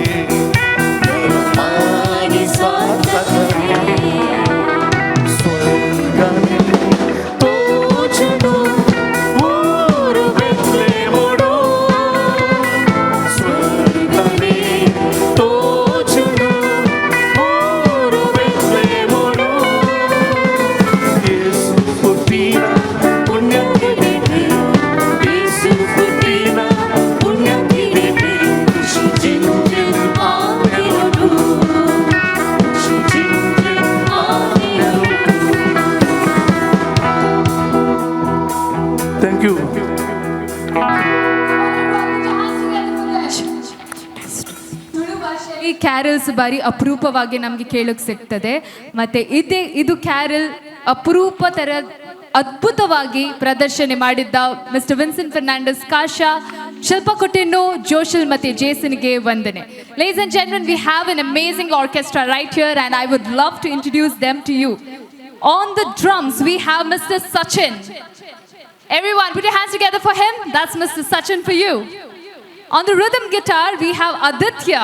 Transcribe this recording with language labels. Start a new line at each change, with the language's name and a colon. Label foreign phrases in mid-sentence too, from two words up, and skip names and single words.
Tulu: ಮಾನಿ ಸಾರ್ಥಕನೇ ಸ್ವರ್ಗನೇ ತೋಚುನು ಊರು ಬೆತ್ಲೆಹೇಮುಡು ಸ್ವರ್ಗನೇ ತೋಚುನು ಊರು ಬೆತ್ಲೆಹೇಮುಡು ಯೇಸು ಹುಟ್ಟಿನ ಪುಣ್ಯಕ್ಕಿದೆ ಯೇಸು ಹುಟ್ಟಿನ ಪುಣ್ಯಕ್ಕಿದೆ ಖುಷಿ ಜಿಂಜೆನು ಆನೆಲೊಡು ಖುಷಿ ಜಿಂಜೆನು ಆನೆಲೊಡು
English: thank you
Kannada: ಈ ಕ್ಯಾರಲ್ಸ್ ಬಾರಿ ಅಪರೂಪವಾಗಿ ನಮಗೆ ಕೇಳೋಕೆ ಸಿಗ್ತದೆ ಮತ್ತೆ ಇದು ಕ್ಯಾರಲ್ ಅಪರೂಪ ತರ ಅದ್ಭುತವಾಗಿ ಪ್ರದರ್ಶನ ಮಾಡಿದ್ದ ಮಿಸ್ಟರ್ ವಿನ್ಸೆಂಟ್ ಫರ್ನಾಂಡಸ್ ಕಾಶಾ, ಶಿಲ್ಪಾ ಕೊಟ್ಟೆನ್ನು, ಜೋಶಲ್ ಮತ್ತೆ ಜೇಸನ್ಗೆ ವಂದನೆ.
English: Ladies and gentlemen, we have an amazing orchestra right here and I would love to introduce them to you. On the drums we have Mr. Sachin. Everyone put your hands together for him. That's Mr. Sachin for you. On the rhythm guitar we have Aditya.